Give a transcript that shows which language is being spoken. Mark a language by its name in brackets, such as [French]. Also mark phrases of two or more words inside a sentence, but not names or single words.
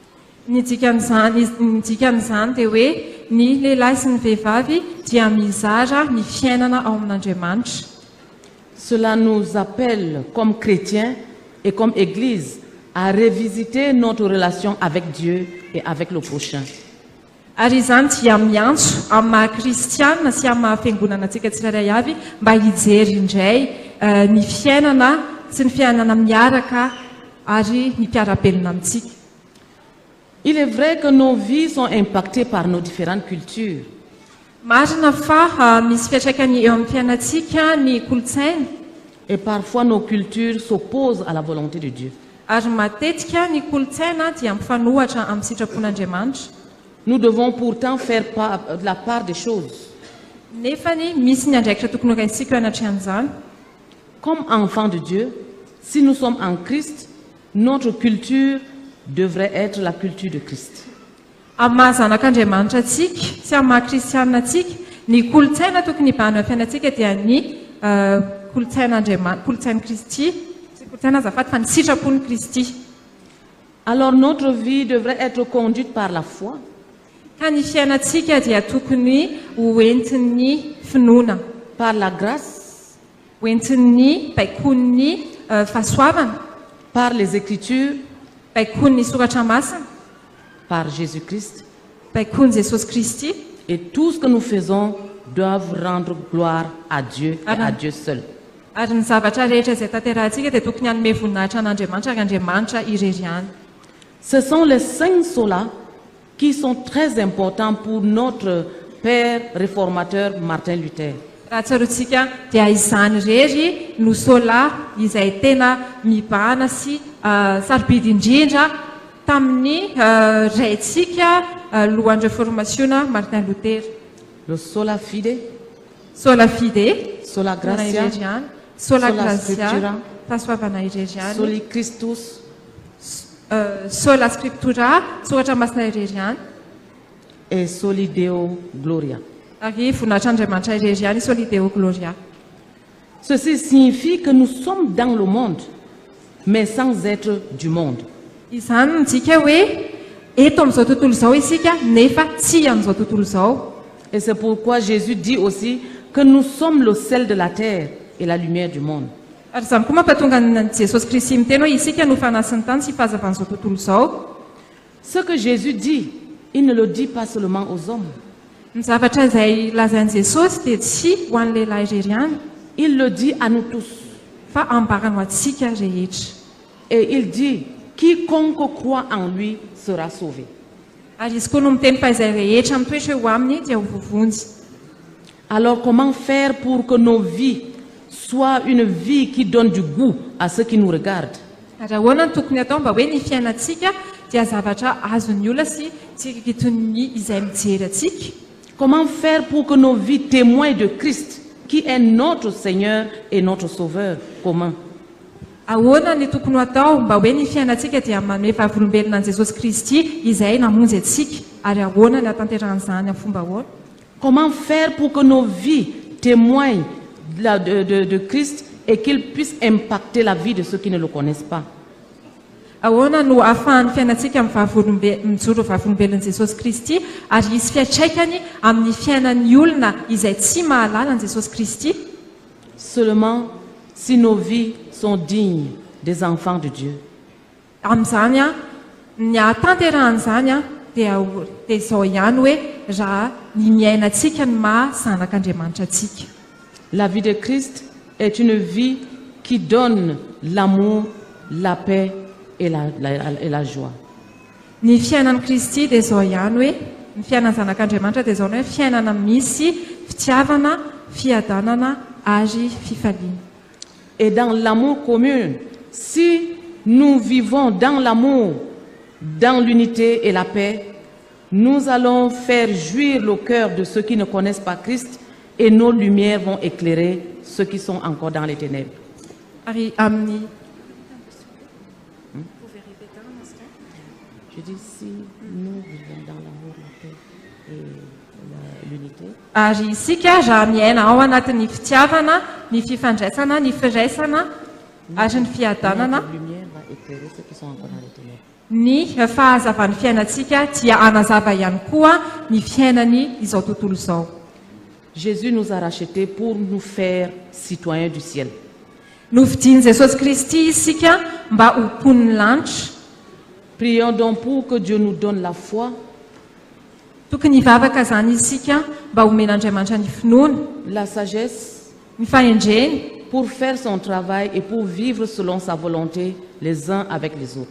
[French] Cela nous appelle comme chrétiens et comme Église à revisiter notre relation avec Dieu et avec le prochain. [Malagasy] Ary izany dia miantso amin'ny maha kristianina sy amin'ny maha fiangonana antsika tsirairay avy mba hijery indray ny fiainana sy ny fiainana miaraka ary ny mpiara-belona amintsika. [French] Il est vrai que nos vies sont impactées par nos différentes cultures. [Malagasy] Marina fa misy fiantraikany eo amin'ny fiainantsika ny kolontsaina. [French] Et parfois nos cultures s'opposent à la volonté de Dieu. [Malagasy] Ary matetika ny kolontsaina dia mifanohatra amin'ny sitrapon'Andriamanitra. [French] Nous devons pourtant faire la part des choses. [Malagasy] Nefany misy ny andraikitra tokony raisika anatry an'izany. [French] Comme enfants de Dieu, si nous sommes en Christ, notre culture devrait être la culture de Christ. [Malagasy] Amin'ny maha zanak'Andriamanitra atsika sy amin'ny maha kristianina atsika, ny kolontsaina tokony hibahana amin'ny fiainantsika dia ny kolontsain'i Kristy, sy kolontsaina azafady fa ny sitrapon'i Kristy. [French] Alors notre vie devrait être conduite par la foi. [Malagasy] Ka ny fiainantsika dia tokony hoentin'ny finoana. [French] Par la grâce. [Malagasy] Hoentin'ny baikony fahasoavana. [French] Par les Écritures. [Malagasy] Baikony soratra masina. [French] Par Jésus-Christ. [Malagasy] Baikony Jesosy Kristy. [French] Et tout ce que nous faisons doivent rendre gloire à Dieu et à Dieu seul. [Malagasy] Ary ny zavatra rehetra izay tanterahantsika dia tokony hanome voninahitra an'Andriamanitra ary Andriamanitra irery ihany. [French] Ce sont les 5 solas qui sont très importants pour notre père réformateur Martin Luther. [Malagasy] Raha tsarotsika dia izany rery no sola izay tena mibahana sy sarobidy indrindra tamin'ny raitsika lohan'ny réformationa Martin Luther. [Latin] Le sola fide, sola fide, sola gratia, sola gratia, [Malagasy] fahasoavana irery ihany, [Latin] soli Christus, sola scriptura, [Malagasy] soratra masina irery ihany, [Latin] et soli Deo gloria. [Malagasy] Ary voninahitran'Andriamanitra irery ihany, [Latin] soli Deo gloria. [French] Ceci signifie que nous sommes dans le monde, mais sans être du monde. [Malagasy] Izany midika hoe eto amin'izao tontolo izao isika nefa tsy amin'izao tontolo izao. [French] Et c'est pourquoi Jésus dit aussi que nous sommes le sel de la terre et la lumière du monde. [Malagasy] Ary izany koa mampatonga Jesosy Kristy miteny hoe isika no fanasin'ny tany sy fahazavan'izao tontolo izao. [French] Ce que Jésus dit, il ne le dit pas seulement aux hommes. [Malagasy] Ny zavatra izay lazain'i Jesosy dia tsy ho an'ny lehilahy irery ihany. [French] Il le dit à nous tous. [Malagasy] Fa ambarany ho antsika rehetra. [French] Et il dit, quiconque croit en lui sera sauvé. [Malagasy] Ary izy koa no miteny fa izay rehetra mitoetra eo aminy dia ho vovonjy. [French] Alors comment faire pour que nos vies soient une vie qui donne du goût à ceux qui nous regardent? [Malagasy] Ary ahoana no tokony atao mba hoe ny fiainantsika dia zavatra azon'ny olona sy tsikakitony izay mijery atsika? [French] Comment faire pour que nos vies témoignent de Christ qui est notre Seigneur et notre Sauveur commun? [Malagasy] Ahoana ny tokony atao mba hoe ny fiainantsika dia manome vavolombelona an' Jesosy Kristy izay namonjy atsika ary ahoana ny hatanteran'izany amin'ny fomba ahoana? [French] Comment faire pour que nos vies témoignent de Christ et qu'il puisse impacter la vie de ceux qui ne le connaissent pas? [Malagasy] Ahoana no ahafahan'ny fiainantsika mijoro vavolombelon'i Jesosy Kristy ary hisy fiatraikany amin'ny fiainan'ny olona izay tsy mahalala an' Jesosy Kristy? [French] Seulement si nos vies sont dignes des enfants de Dieu. [Malagasy] Amin'izany ny hatanteran'izany dia izao ihany hoe raha ny miainantsika ny maha zanak'Andriamanitra atsika. [French] La vie de Christ est une vie qui donne l'amour, la paix et la joie. [Malagasy] Ny fiainan'i Kristy dia izao ihany hoe ny fiainan'ny zanak'Andriamanitra dia izao hoe fiainana misy fitiavana, fiadanana ary fifaliana. [French] Et dans l'amour commun, si nous vivons dans l'amour, dans l'unité et la paix, nous allons faire jouir le cœur de ceux qui ne connaissent pas Christ et nos lumières vont éclairer ceux qui sont encore dans les ténèbres. Je dis si nous vivons dans l'amour, la paix et l'unité. [Malagasy] Ary isika raha miaina ao anatin'ny fitiavana, ny fifandraisana, ny firaisana ary ny fiadanana, ny fahazavan'ny fiainantsika dia anazava ihany koa ny fiainany izao tontolo izao. [French] Jésus nous a rachetés pour nous faire citoyens du ciel. [Malagasy] Novidian'i Jesosy Kristy isika mba ho mponiny lanitra. [French] Prions donc pour que Dieu nous donne la foi [Malagasy] tokony hivavaka zany isika mba homen'andriamanitra ny finoana [French] la sagesse [Malagasy] ny fahendreny [French] pour faire son travail et pour vivre selon sa volonté les uns avec les autres.